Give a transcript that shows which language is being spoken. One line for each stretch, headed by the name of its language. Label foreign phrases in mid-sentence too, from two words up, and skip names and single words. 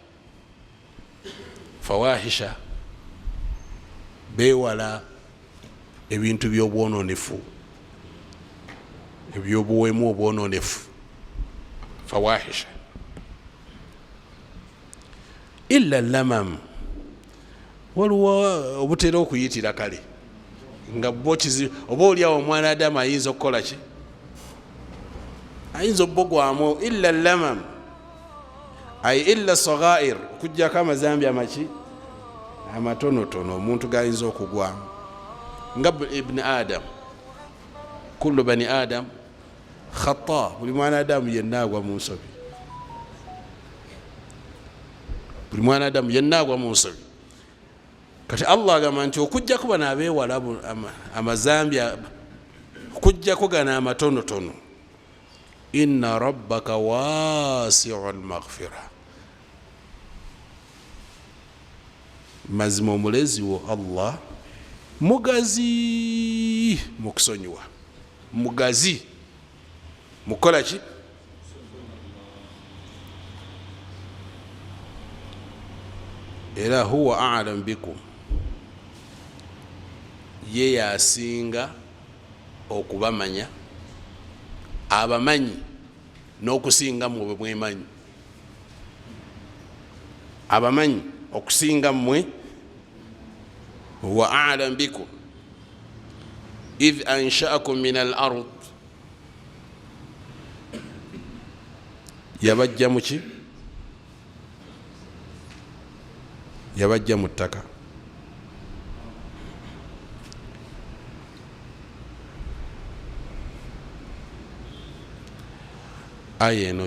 Ganda: fawahisha bewala ebintu by'obwononefu ebyobuwemu obwononefu fawahisha
Arabic: إلا اللمم
Ganda: waliwo obutera okuyitira kale nga bokizi oba oliawo omwana adamu ayinza okukola ki ayinza obbogwamu
Arabic: إلا اللمم أي إلا صغائر
Ganda: okujjako amazambi amaki amatonotono omuntu gayinza okugwamu nga
Arabic: ابن آدم كل بني آدم خطاء
Ganda: buli mwana adamu yenna agwa mu nsobi buli mwana adamu yenna agwa mu nsobi kati Allah agamba nti okujjako bano abeewala amazambi okujjako gano amatonotono
Arabic: إن ربك واسع المغفرة
Ganda: mazima omulezi wo Allah mugazi mukusonyiwa mugazi mukola ki era
Arabic: هو أعلم بكم
Ganda: ye yasinga okubamanya abamanyi n'okusinga mu bwe mwemanyi abamanyi okusinga mmwe
Arabic: هو أعلم بكم إذ أنشأكم من الأرض
Ganda: yabajja muki yabajja mu ttaka aya eno